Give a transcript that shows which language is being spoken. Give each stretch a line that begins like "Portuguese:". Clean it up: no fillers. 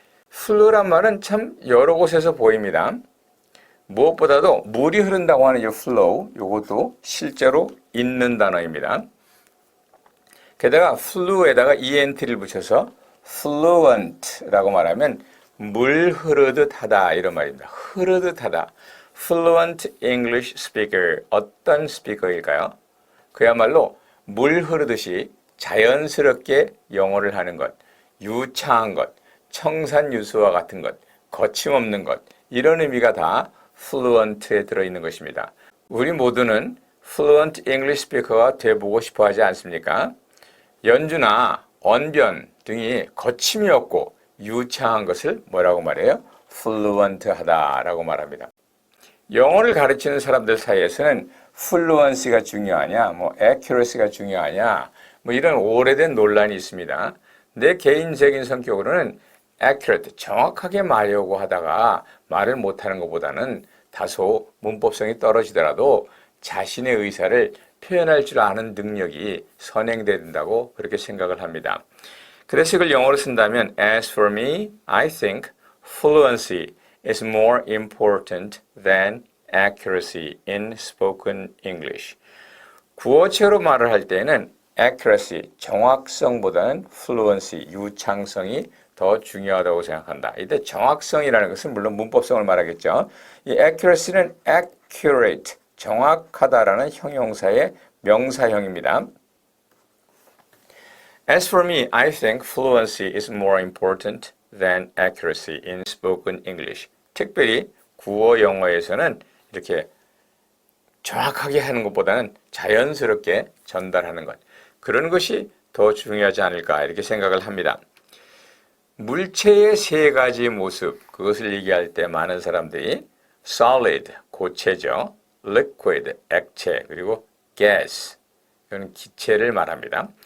Korean: flow란 말은 참 여러 곳에서 보입니다. 무엇보다도 물이 흐른다고 하는 이 flow 이것도 실제로 있는 단어입니다. 게다가 flew에다가 ent를 붙여서 fluent라고 말하면 물 흐르듯 하다 이런 말입니다. 흐르듯 하다. fluent English speaker 어떤 스피커일까요? 그야말로 물 흐르듯이 자연스럽게 영어를 하는 것, 유창한 것, 청산유수와 같은 것, 거침없는 것 이런 의미가 다 fluent에 들어있는 것입니다. 우리 모두는 fluent English speaker가 돼보고 싶어 하지 않습니까? 연주나 언변 등이 거침이 없고 유창한 것을 뭐라고 말해요? fluent하다라고 말합니다. 영어를 가르치는 사람들 사이에서는 fluency가 중요하냐, accuracy가 중요하냐, 이런 오래된 논란이 있습니다. 내 개인적인 성격으로는 accurate, 정확하게 말하려고 하다가 말을 못하는 것보다는 다소 문법성이 떨어지더라도 자신의 의사를 표현할 줄 아는 능력이 선행돼야 된다고 그렇게 생각을 합니다. 그래서 이걸 영어로 쓴다면
English: As for me, I think fluency is more important than accuracy in spoken English.
Korean: 구어체로 말을 할 때는 accuracy, 정확성보다는 fluency, 유창성이 더 중요하다고 생각한다. 이때 정확성이라는 것은 물론 문법성을 말하겠죠. 이 accuracy는 accurate, 정확하다라는 형용사의 명사형입니다.
English: As for me, I think fluency is more important than accuracy in spoken English.
Korean: 특별히 구어 영어에서는 이렇게 정확하게 하는 것보다는 자연스럽게 전달하는 것. 그런 것이 더 중요하지 않을까 이렇게 생각을 합니다. 물체의 세 가지 모습, 그것을 얘기할 때 많은 사람들이 solid, 고체죠. liquid, 액체, 그리고 gas, 이건 기체를 말합니다.